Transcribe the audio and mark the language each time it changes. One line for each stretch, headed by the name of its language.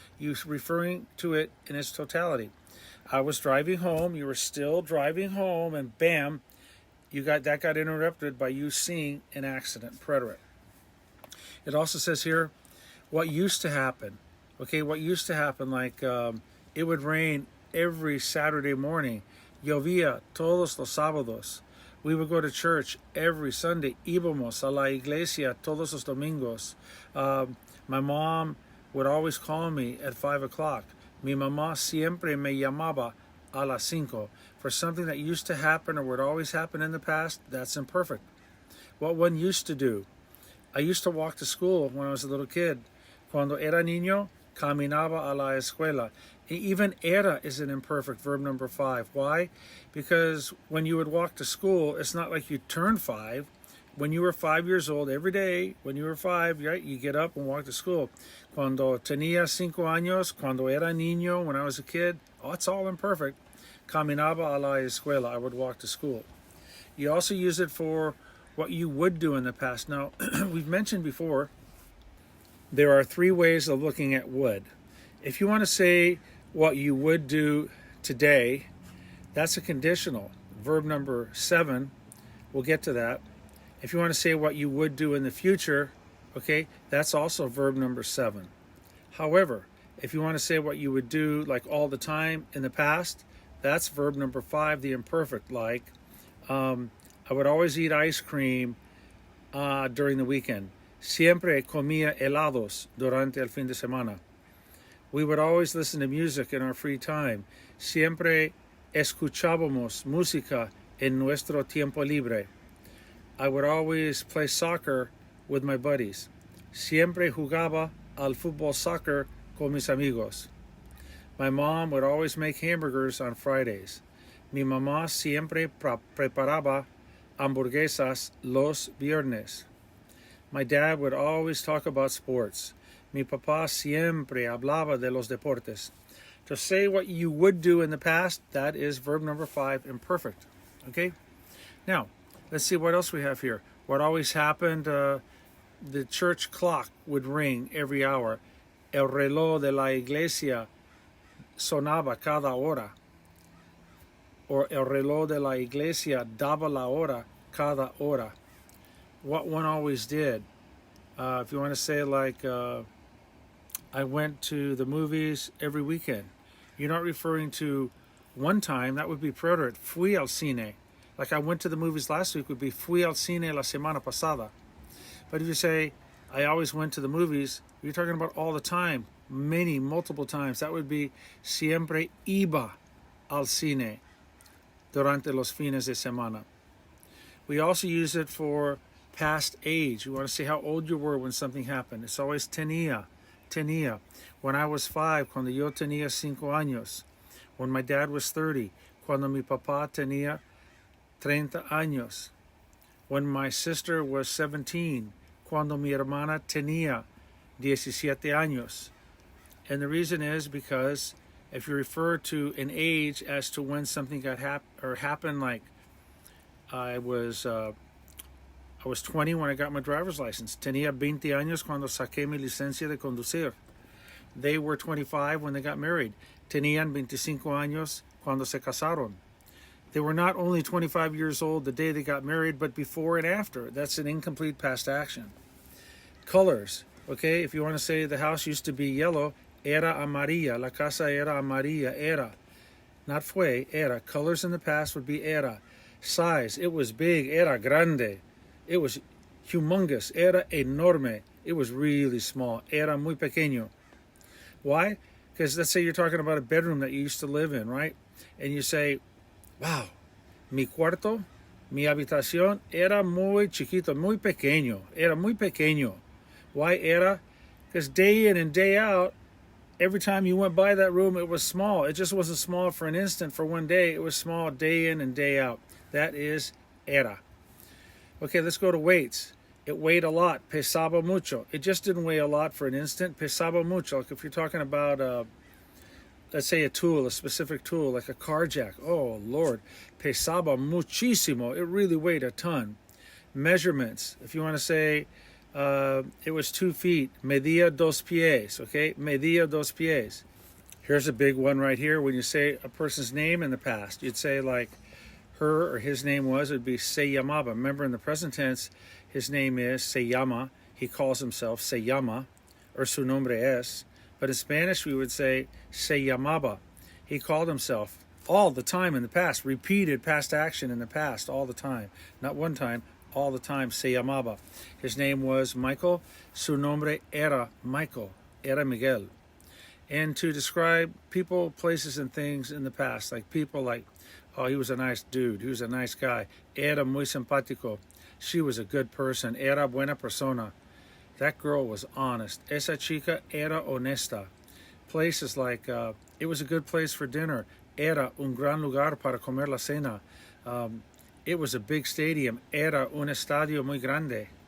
English: You're referring to it in its totality. I was driving home, you were still driving home, and bam, that got interrupted by you seeing an accident preterite. It also says here what used to happen. Okay, what used to happen, like it would rain every Saturday morning.
Spanish: Llovía todos los sábados.
English: We would go to church every Sunday.
Spanish: Íbamos a la iglesia todos los domingos.
English: My mom would always call me at 5 o'clock.
Spanish: Mi mamá siempre me llamaba a las 5.
English: For something that used to happen or would always happen in the past, that's imperfect. What one used to do. I used to walk to school when I was a little kid.
Spanish: Cuando era niño, caminaba a la escuela.
English: Even era is an imperfect, verb number 5. Why? Because when you would walk to school, it's not like you turned 5. When you were 5 years old, every day, when you were 5, right, you get up and walk to school.
Spanish: Cuando tenía 5 años, cuando era niño,
English: when I was a kid, it's all imperfect.
Spanish: Caminaba a la escuela,
English: I would walk to school. You also use it for what you would do in the past. Now, we've mentioned before, there are 3 ways of looking at would. If you want to say what you would do today, that's a conditional. Verb number 7, we'll get to that. If you want to say what you would do in the future, okay, that's also verb number 7. However, if you want to say what you would do like all the time in the past, that's verb number 5, the imperfect, like I would always eat ice cream during the weekend.
Spanish: Siempre comía helados durante el fin de semana.
English: We would always listen to music in our free time.
Spanish: Siempre escuchábamos música en nuestro tiempo libre.
English: I would always play soccer with my buddies.
Spanish: Siempre jugaba al fútbol soccer con mis amigos.
English: My mom would always make hamburgers on Fridays.
Spanish: Mi mamá siempre preparaba hamburguesas los viernes.
English: My dad would always talk about sports.
Spanish: Mi papá siempre hablaba de los deportes.
English: To say what you would do in the past, that is verb number 5, imperfect. Okay? Now, let's see what else we have here. What always happened, the church clock would ring every hour.
Spanish: El reloj de la iglesia sonaba cada hora.
English: Or
Spanish: el reloj de la iglesia daba la hora cada hora.
English: What one always did. If you want to say like, I went to the movies every weekend. You're not referring to one time, that would be preterite.
Spanish: Fui al cine.
English: Like I went to the movies last week would be
Spanish: fui al cine la semana pasada.
English: But if you say, I always went to the movies, you're talking about all the time, multiple times. That would be
Spanish: siempre iba al cine durante los fines de semana.
English: We also use it for past age. You want to say how old you were when something happened. It's always tenía. When I was 5,
Spanish: cuando yo tenía 5 años.
English: When my dad was 30,
Spanish: cuando mi papá tenía 30 años.
English: When my sister was 17,
Spanish: cuando mi hermana tenía 17 años.
English: And the reason is because if you refer to an age as to when something happened, like I was 20 when I got my driver's license.
Spanish: Tenía 20 años cuando saqué mi licencia de conducir.
English: They were 25 when they got married.
Spanish: Tenían 25 años cuando se casaron.
English: They were not only 25 years old the day they got married, but before and after. That's an incomplete past action. Colors. Okay, if you want to say the house used to be yellow,
Spanish: era amarilla. La casa era amarilla. Era.
English: Not
Spanish: fue, era.
English: Colors in the past would be era. Size. It was big.
Spanish: Era grande.
English: It was humongous.
Spanish: Era enorme.
English: It was really small.
Spanish: Era muy pequeño.
English: Why? Because let's say you're talking about a bedroom that you used to live in, right? And you say, wow,
Spanish: mi cuarto, mi habitación era muy chiquito, muy pequeño. Era muy pequeño.
English: Why
Spanish: era?
English: Because day in and day out, every time you went by that room, it was small. It just wasn't small for an instant, for one day. It was small day in and day out. That is era. Okay, let's go to weights. It weighed a lot.
Spanish: Pesaba mucho.
English: It just didn't weigh a lot for an instant.
Spanish: Pesaba mucho.
English: Like if you're talking about, let's say a tool, a specific tool, like a car jack. Oh, Lord.
Spanish: Pesaba muchísimo.
English: It really weighed a ton. Measurements. If you want to say it was 2 feet.
Spanish: Medía 2 pies.
English: Okay?
Spanish: Medía 2 pies.
English: Here's a big one right here. When you say a person's name in the past, you'd say like her or his name was, it would be
Spanish: se llamaba.
English: Remember, in the present tense, his name is
Spanish: se llama.
English: He calls himself
Spanish: se llama,
English: or
Spanish: su nombre es.
English: But in Spanish, we would say
Spanish: se llamaba.
English: He called himself all the time in the past, repeated past action in the past all the time. Not one time, all the time,
Spanish: se llamaba.
English: His name was Michael.
Spanish: Su nombre era Michael, era Miguel.
English: And to describe people, places, and things in the past, like people like, oh, he was a nice dude, he was a nice guy.
Spanish: Era muy simpático.
English: She was a good person.
Spanish: Era buena persona.
English: That girl was honest.
Spanish: Esa chica era honesta.
English: Places like, it was a good place for dinner.
Spanish: Era un gran lugar para comer la cena.
English: It was a big stadium.
Spanish: Era un estadio muy grande.